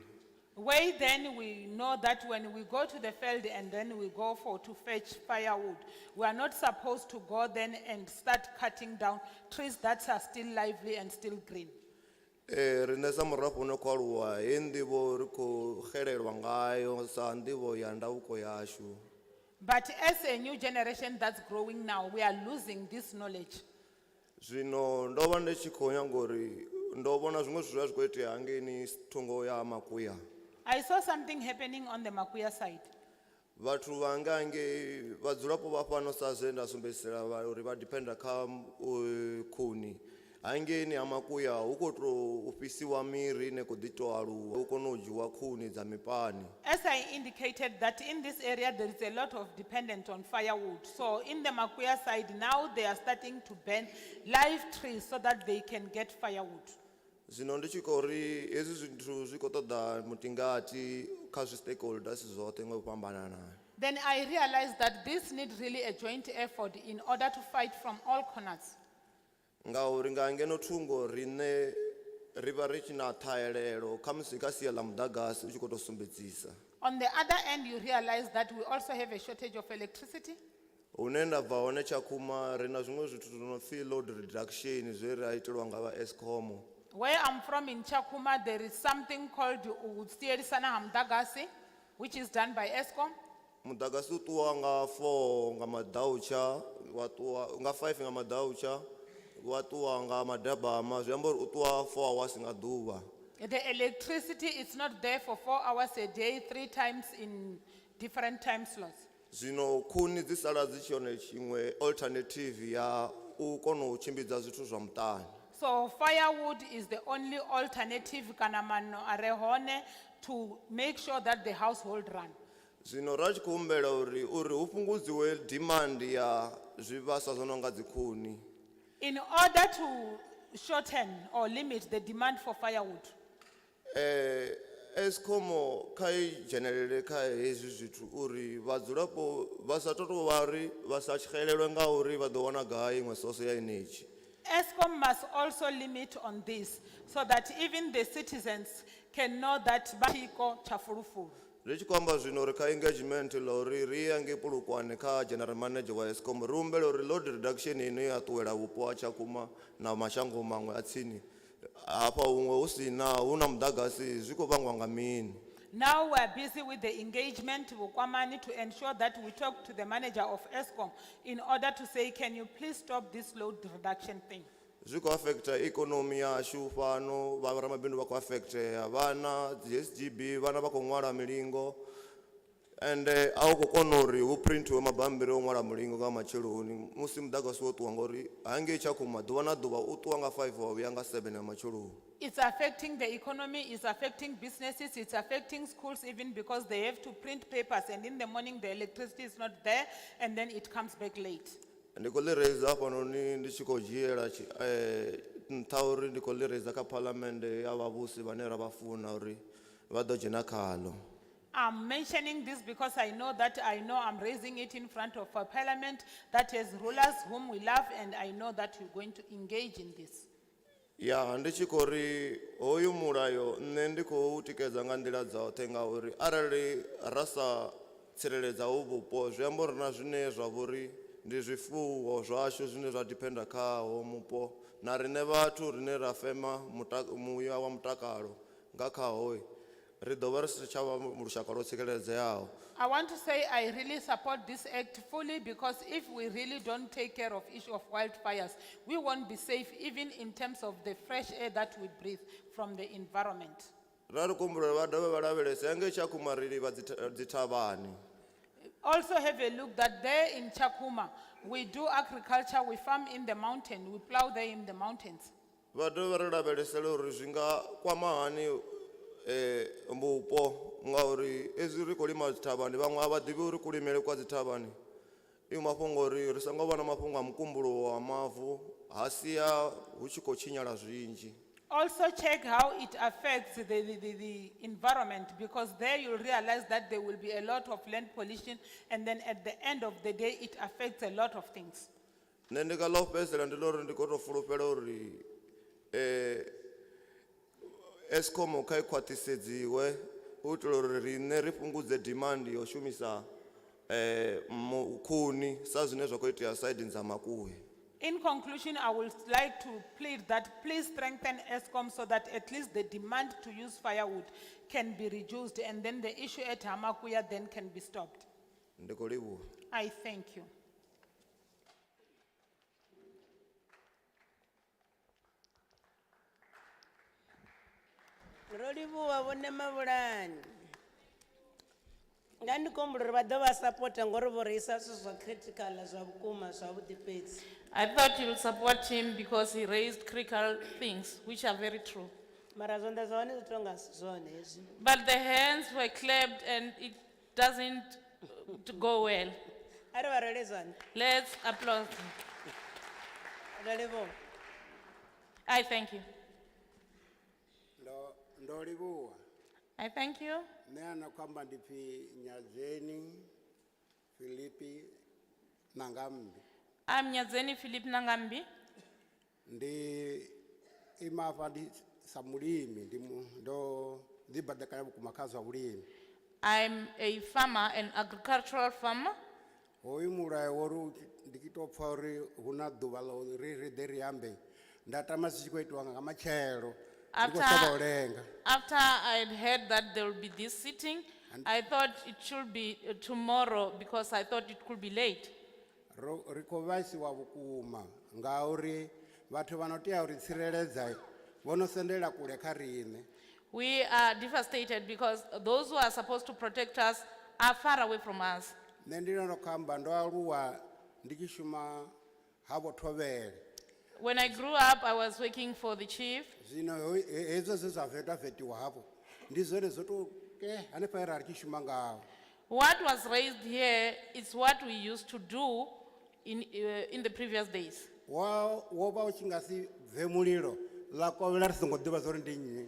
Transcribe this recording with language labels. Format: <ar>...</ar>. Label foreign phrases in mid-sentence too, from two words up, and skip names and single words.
<en>Way then we know that when we go to the field and then we go to fetch firewood, we are not supposed to go then and start cutting down trees that are still lively and still green.</en> <ve>Rine sa murafho no khou aluwa he nḓivho ri khou xelelwa ngayo sa nḓivho ya ndauko yashu.</ve> <en>But as a new generation that's growing now, we are losing this knowledge.</en> <ve>Zwino ndo vha ndi tshi khou nyanga uri ndo vhona zwiṅwe zwithu zwa zwi khou itea hangeni thungo ya Makuya.</ve> <en>I saw something happening on the Makuya side.</en> <ve>Vhathu vhanga hangei vhadzulapo vha fhano sa zwe nda sumbedzisela uri vha dependa kha khuni. Hangeni ha Makuya hu khou tou fhisiwa miri ine khou ḓi tou aluwa hu kona u dzhiwa khuni dza mipani.</ve> <en>As I indicated that in this area there is a lot of dependence on firewood. So in the Makuya side now they are starting to burn live trees so that they can get firewood.</en> <ve>Zwino ndi tshi khou ri hezwi zwithu zwi khou ṱoḓa mutingati kha zwi stakeholders zwoṱhe nga u fhambanana.</ve> <en>Then I realized that this needs really a joint effort in order to fight from all corners.</en> <ve>Ngauri nga ngeno thungo rine ri vha ri tshi na ṱhahelelo kha musi kha sia ḽa muḓagasi u tshi khou tou sumbedzisa.</ve> <en>On the other end, you realize that we also have a shortage of electricity.</en> <ve>Hune nda bva hone Tshakhuma ri na zwiṅwe zwithu zwo no pfi</ve> <en>load reduction</en> <ve>zwe ra itelwa nga vha Eskom.</ve> <en>Where I'm from in Chakuma, there is something called</en> <ve>Utsierisana Hamdagasi,</ve> <en>which is done by Eskom.</en> <ve>Muḓagasi u ṱuwa nga 4 nga madautsha wa ṱuwa nga 5 nga madautsha wa ṱuwa nga madabama zwi amba uri u ṱuwa</ve> <en>4 hours</en> <ve>nga ḓuvha.</ve> <en>The electricity is not there for 4 hours a day, 3 times in different time slots.</en> <ve>Zwino khuni dzi sala dzi tshi yone tshiṅwe alternative ya u kona u tshimbidza zwithu zwa muṱani.</ve> <en>So firewood is the only alternative</en> <ve>kanamano arehone</ve> <en>to make sure that the household run.</en> <ve>Zwino ra tshi khou humbela uri hu fhungudziwe demand ya zwivhaswa zwo no nga dzikhuni.</ve> <en>In order to shorten or limit the demand for firewood.</en> <ve>Eskom kha I dzhenelele kha hezwi zwithu uri vhadzulapo vha sa tou vha ri vha sa tshixelelwe nga uri vha ḓo wana gai iṅwe source ya energy.</ve> <en>Eskom must also limit on this so that even the citizens can know that</en> <ve>Bahiko Chafurufuru. Ri tshi khou amba zwino uri kha engagement la uri ri ya ngei Polokwane kha</ve> <en>general manager</en> <ve>wa Eskom ri humbela uri</ve> <en>load reduction</en> <ve>ine ya ṱuwela vhupo ha Tshakhuma na mashango maṅwe a tsini hafha huṅwe hu si na hu na muḓagasi zwi khou vhangwa nga mini.</ve> <en>Now we are busy with the engagement Vukwamani to ensure that we talk to the manager of Eskom in order to say, can you please stop this load reduction thing?</en> <ve>Zwi khou affecta economy yashu fhano vha ramabindu vha khou affectea vhana SGB vhana vha khou ṅwala milingo and a u khou kona uri hu printiwe mabambiri o ṅwala mulingo nga matsheloni musi muḓagasi wo ṱuwa ngori hangei Tshakhuma ḓuvha na ḓuvha u ṱuwa nga 5 wa vhuya nga 7 ya matsheloni.</ve> <en>It's affecting the economy, it's affecting businesses, it's affecting schools even because they have to print papers and in the morning the electricity is not there and then it comes back late.</en> <ve>Ndi khou ḽi raise hafhanoni ndi tshi khou dzhiela nṱha uri ndi khou ḽi raise kha parliament ya vhavhusi vhane ra vha funa uri vha ḓo dzhena khalo.</ve> <en>I'm mentioning this because I know I'm raising it in front of a parliament that has rulers whom we love and I know that we're going to engage in this.</en> <ve>Ya ndi tshi khou ri hoyu mulayo nṋe ndi khou tikedza nga nḓila dzoṱhe ngauri arali ra sa tsireledza hu vhupo zwi amba uri na zwine zwa vhori ndi zwifuwo zwashu zwine zwa dependa khaho mupo na rine vhathu rine ra fema muya wa mutakalo nga khaho ri ḓo vha ri si tsha vha lushaka lwo tsireledzeaho.</ve> <en>I want to say I really support this act fully because if we really don't take care of issue of wildfires, we won't be safe even in terms of the fresh air that we breathe from the environment.</en> <ve>Ra ri kumbulela vha dovhe vha lavhelese hangei Tshakhuma ri livha dzithavhani.</ve> <en>Also have a look that there in Chakuma, we do agriculture, we farm in the mountain, we plow there in the mountains.</en> <ve>Vha dovhe vha ri lavhelesele uri zwi nga kwama hani mbupo ngauri ezwi ri khou lima dzithavhani vhaṅwe a vha ḓivhi uri kulimele kwa dzithavhani I mafhungo uri ri songo vha na mafhungo a mukumbulo wa mavu ha sia hu tshi khou tshinyala zwinzhi.</ve> <en>Also check how it affects the environment, because there you'll realize that there will be a lot of land pollution, and then at the end of the day it affects a lot of things.</en> <ve>Nṋe ndi nga ḽo fhedzisela ndi ḽo uri ndi khou tou fulufhela uri Eskom kha i khwaṱhisedziwe u itela uri riṋe ri fhungudze demand yo shumisa khuni sa zwine zwa khou itea saidini dza Makuwe.</ve> <en>In conclusion, I would like to plead that please strengthen Eskom so that at least the demand to use firewood can be reduced, and then the issue at Hamakuya then can be stopped.</en> <ve>Ndi khou livhuwa.</ve> <en>I thank you.</en> <ve>Rolivuwa vhone Mavhulani. Nga ndi khou humbula uri vha ḓo vha sapota ngori vho reisa zwithu zwa critical zwa vhukuma zwavhuḓi fhedzi.</ve> <en>I thought you would support him because he raised critical things, which are very true.</en> <ve>Mara zwanḓa zwa hone zwi tonga si zwone hezwi.</ve> <en>But the hands were clapped and it doesn't go well.</en> <ve>A ri vha rele zwanḓa.</ve> <en>Let's applaud him.</en> <ve>Rolivuwa.</ve> <en>I thank you.</en> <ve>Ndo livhuwa.</ve> <en>I thank you.</en> <ve>Nṋe ana kwamba ndi pfi Nyadzeni Philipi Nangambi.</ve> <en>I'm Nyadzeni Philip Nangambi.</en> <ve>Ndi imafha ndi sa mulimi ndo ḓibadekanya vhukuma kha zwa vhulimi.</ve> <en>I'm a farmer, an agricultural farmer.</en> <ve>Hoyu mulayo wori ndi tshi tou pfha uri hu na ḓuvha ḽa uri ri ḓe ri ambe nda tama zwi tshi khou itiwa nga matshelo.</ve> <en>After I had heard that there will be this sitting, I thought it should be tomorrow because I thought it could be late.</en> <ve>Ri khou vhaisiwa vhukuma ngauri vhathu vha no tea uri tsireledza vho no sendela kule kha riṋe.</ve> <en>We are devastated because those who are supposed to protect us are far away from us.</en> <ve>Nṋe ndi no khou amba ndo aluwa ndi tshi shuma ha vho Thovhele.</ve> <en>When I grew up, I was working for the chief.</en> <ve>Zwino hezwo zwe zwa vetavetiwa hafho ndi zwone zwo to hanefha ra ri tshi shuma ngaho.</ve> <en>What was raised here is what we used to do in the previous days.</en> <ve>Wo vha u tshi nga si bve mulilo ḽa kovhela ri songo ḓivha zwo ri ndi nnyi.</ve>